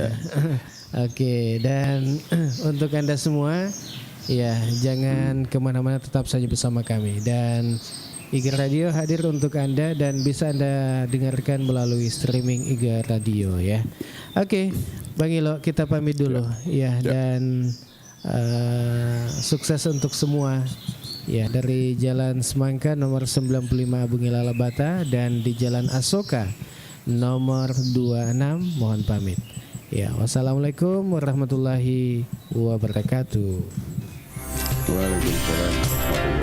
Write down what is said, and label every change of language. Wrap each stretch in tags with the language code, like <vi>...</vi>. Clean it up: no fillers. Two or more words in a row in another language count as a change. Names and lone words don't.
<id>Oke, dan untuk Anda semua jangan kemana-mana, tetap saja bersama kami, dan IGA Radio hadir untuk Anda dan bisa Anda dengarkan melalui streaming IGA Radio ya. Oke, Bang Ilo, kita pamit dulu dan sukses untuk semua ya, dari Jalan Semangka nomor 95 Bung Ilala Bata dan di Jalan Asoka nomor 26. Mohon pamit.</id> <ar>Ya, والسلام عليكم ورحمة الله وبركاته. Waalaikumsalam.</ar>